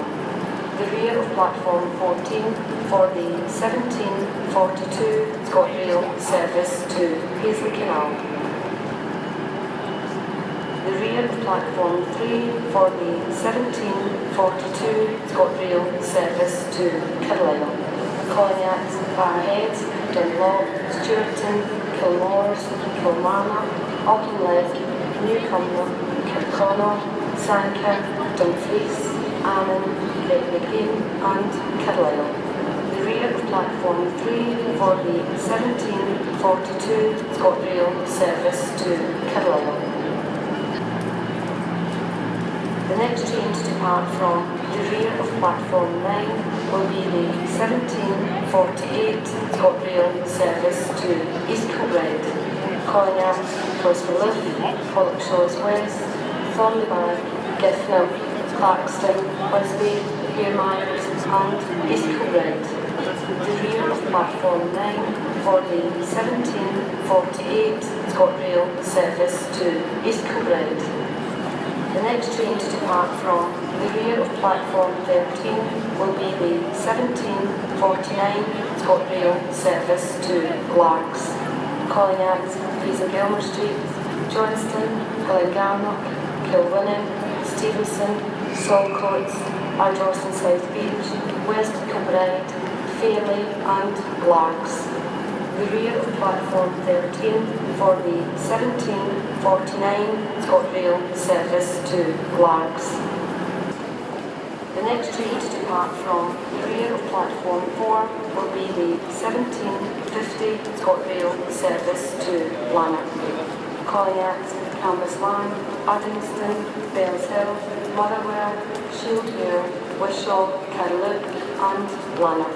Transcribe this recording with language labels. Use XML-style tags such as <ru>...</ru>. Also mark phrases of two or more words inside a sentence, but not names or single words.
<en>The rear of platform 14 for the 17:42 ScotRail service to Paisley Canal. The rear of platform 3 for the 17:42 ScotRail service to Carlisle, calling at Barrhead, Dunlop, Stewarton, Kilmores, Kilmarnock, Auchinleck, Newcumber, Kirkconnell, Sankirk, Dumfries, Annan, Great and Carlisle. The rear of platform 3 for the 17:42 ScotRail service to Carlisle. The next train to depart from the rear of platform 9 will be the 17:48 ScotRail service to East Kilbride, calling at Closmalouf, Pollock Shaws West, Thornleybar, Giffnell, Clarkston, Wisby, Piermires and East Kilbride. The rear of platform 9 for the 17:48 ScotRail service to East Kilbride. The next train to depart from the rear of platform 13 will be the 17:49 ScotRail service to Largs, calling at Gilmer Street, Johnston, Hillingarnock, Kilwinning, Stevenson, Saltcoats, Ardrossan South Beach, West Kilbride, Fairley and Largs. The rear of platform 13 for the 17:49 ScotRail service to Largs. The next train to depart from the rear of platform 4 will be the 17:50 ScotRail service to Lanark, calling at Cambuslang, Uddingston, Bells Hill, Motherwell, Shieldmere, Wishaw, Carluke and Lanark.</en>